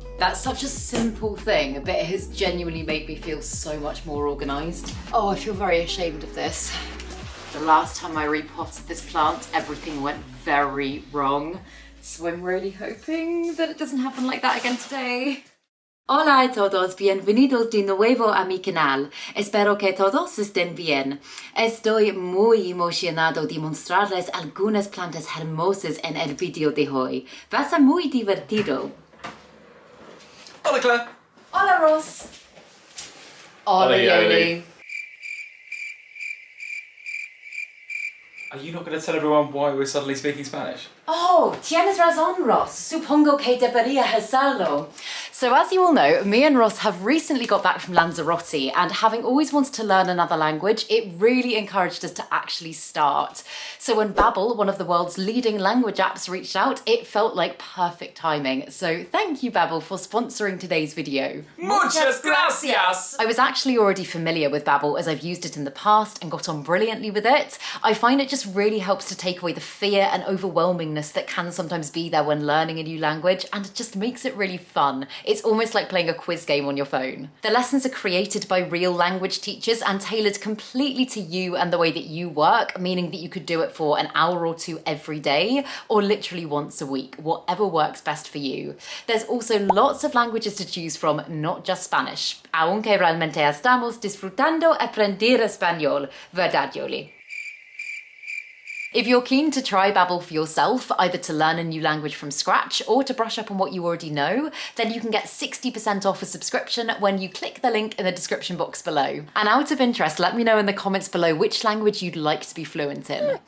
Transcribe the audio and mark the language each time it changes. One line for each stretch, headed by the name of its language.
English: That's such a simple thing, but it has genuinely made me feel so much more organized. Oh, I feel very ashamed of this. The last time I repotted this plant, everything went very wrong. So I'm really hoping that it doesn't happen like that again today.
Spanish: Hola a todos, bienvenidos de nuevo a mi canal. Espero que todos estén bien. Estoy muy emocionado de mostrarles algunas plantas hermosas en el video de hoy. Va a ser muy divertido. Hola Claire. Hola Ross. Hola Yoli.
English: Are you not going to tell everyone why we're suddenly speaking Spanish?
Spanish: Oh, tienes razón, Ross. Supongo que debería hacerlo.
English: So as you all know, me and Ross have recently got back from Lanzarote, and having always wanted to learn another language, it really encouraged us to actually start. So when Babbel, one of the world's leading language apps, reached out, it felt like perfect timing. So thank you, Babbel, for sponsoring today's video.
Spanish: Muchas gracias!
English: I was actually already familiar with Babbel as I've used it in the past and got on brilliantly with it. I find it just really helps to take away the fear and overwhelmingness that can sometimes be there when learning a new language, and it just makes it really fun. It's almost like playing a quiz game on your phone. The lessons are created by real language teachers and tailored completely to you and the way that you work, meaning that you could do it for an hour or two every day, or literally once a week, whatever works best for you. There's also lots of languages to choose from, not just Spanish.
Spanish: Aunque realmente estamos disfrutando aprender español, ¿verdad, Yoli?
English: If you're keen to try Babbel for yourself, either to learn a new language from scratch or to brush up on what you already know, then you can get 60% off a subscription when you click the link in the description box below. And out of interest, let me know in the comments below which language you'd like to be fluent in.